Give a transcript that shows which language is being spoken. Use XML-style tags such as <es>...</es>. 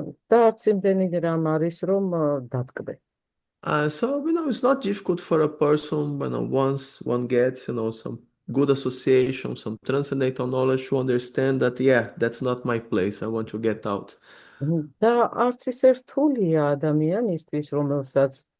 <ka>და არც იმდენი რამ არის, რომ დატკბე.</ka> <en>So, it's not difficult for a person, once one gets, some good association, some transcendental knowledge to understand that, yeah, that's not my place. I want to get out.</en> <ka>და არც ისე რთულია ადამიანისთვის, რომელსაც</ka>